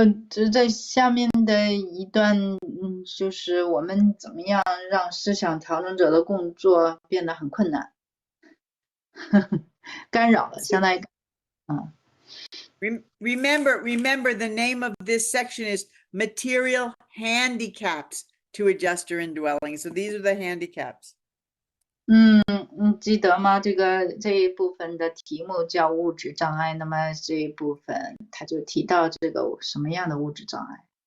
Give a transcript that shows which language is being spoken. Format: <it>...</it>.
<zh>这在下面的一段，就是我们怎么样让思想调整者的工作变得很困难，干扰了，相当于</zh> <en>Remember the name of this section is material handicaps to adjuster indwelling. So these are the handicaps.</en> <zh>记得吗？这一部分的题目叫物质障碍，那么这一部分他就提到这个什么样的物质障碍。</zh>